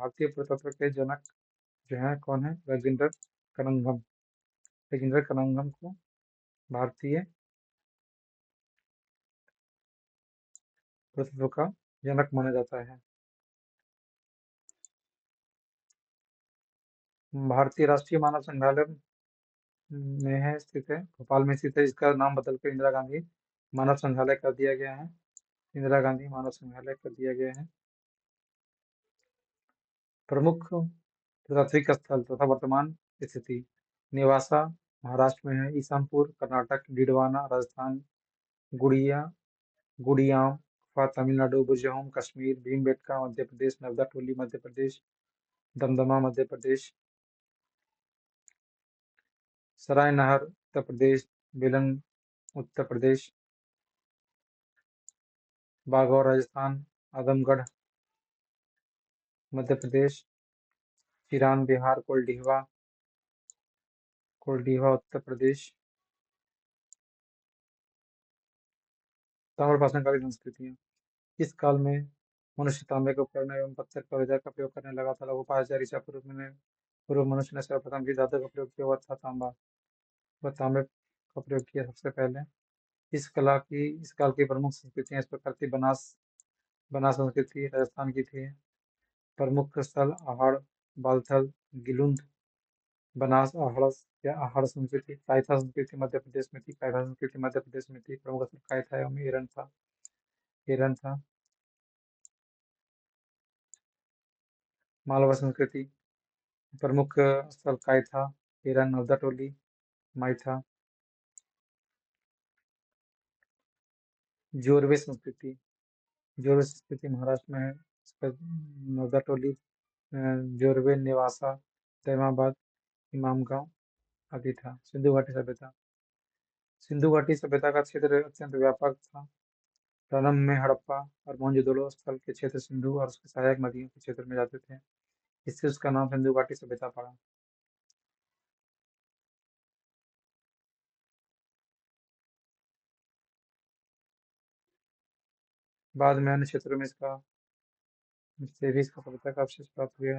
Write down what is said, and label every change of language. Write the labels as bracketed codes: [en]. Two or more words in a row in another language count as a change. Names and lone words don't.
[hi] भारतीय पुरातत्व के जनक जो है कौन है? कनिंघम अलेक्जेंडर कनिंघम को भारतीय पुरातत्व का जनक माना जाता है। भारतीय राष्ट्रीय मानव संग्रहालय स्थित है, भोपाल में स्थित है। इसका नाम बदलकर इंदिरा गांधी मानव संग्रहालय कर दिया गया है। इंदिरा गांधी मानव संग्रहालय कर दिया गया है। प्रमुख पुरातात्विक स्थल तथा वर्तमान स्थिति: नेवासा महाराष्ट्र में है, ईसमपुर कर्नाटक, डिडवाना राजस्थान, गुड़िया गुड़ियाम तमिलनाडु, बुरजहोम कश्मीर, भीमबेटका मध्य प्रदेश, नवदा टोली मध्य प्रदेश, दमदमा मध्य प्रदेश, सराय नहर उत्तर प्रदेश, बेलन उत्तर प्रदेश, बागौर राजस्थान, आजमगढ़ मध्य प्रदेश, चिरान बिहार, कोल्डिहवा उत्तर प्रदेश। ताम्रपाषाण कालीन संस्कृतियाँ: इस काल में मनुष्य तांबे के उपकरण एवं पत्थर के औजार का प्रयोग करने लगा था। लगभग 5000 ईसा पूर्व मनुष्य ने सर्वप्रथम जिस धातु का प्रयोग किया हुआ था तांबा। वह तांबे का प्रयोग किया सबसे पहले। इस काल की प्रमुख संस्कृतियाँ इस प्रकार थी: बनास संस्कृति राजस्थान की थी। प्रमुख स्थल आहड़, बालथल, गिलुंद, बनास, आहड़ या आहड़ संस्कृति। कायथा संस्कृति मध्य प्रदेश में थी। प्रमुख स्थल कायथा एवं एरन था। मालवा संस्कृति प्रमुख स्थल कायथा, एरन, नवदा टोली, माइथा। जोरवे संस्कृति महाराष्ट्र में है। इसका नवदा टोली, जोरवे, नेवासा, तैमाबाद, इमामगांव आदि था। सिंधु घाटी सभ्यता का क्षेत्र अत्यंत व्यापक था। प्रारंभ में हड़प्पा और मोहनजोदड़ो स्थल के क्षेत्र सिंधु और उसके सहायक नदियों के क्षेत्र में जाते थे। इससे उसका नाम सिंधु घाटी सभ्यता पड़ा। बाद में अन्य क्षेत्रों में इसका सभ्यता का अवशेष प्राप्त हुए।